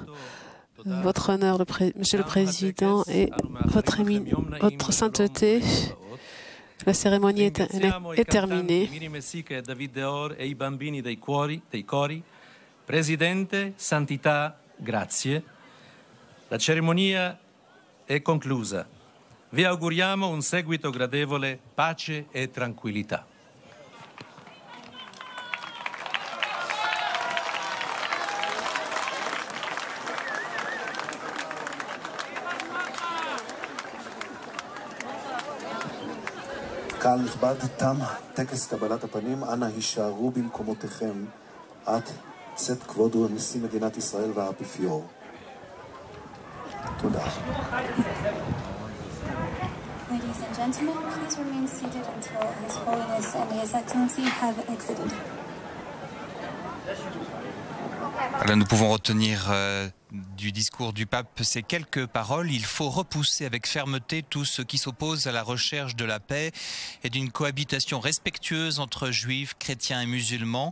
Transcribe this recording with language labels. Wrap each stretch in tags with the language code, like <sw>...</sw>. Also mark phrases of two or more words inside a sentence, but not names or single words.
<fr>Votre honneur, Monsieur le Président, et votre sainteté, la cérémonie est terminée.</fr> <it>Presidente, Santità, grazie. La cerimonia è conclusa. Vi auguriamo un seguito gradevole, pace e tranquillità.</it> <he>קהל נכבד, תם טקס קבלת הפנים, אנא הישארו במקומותיכם עד צאת כבוד נשיא מדינת ישראל והאפיפיור. תודה.</he> <en>Ladies and gentlemen, please remain seated until His Holiness and His Excellency have exited.</en> <fr>Là, nous pouvons retenir du discours du pape ces quelques paroles. Il faut repousser avec fermeté tout ce qui s'oppose à la recherche de la paix et d'une cohabitation respectueuse entre juifs, chrétiens et musulmans.</fr>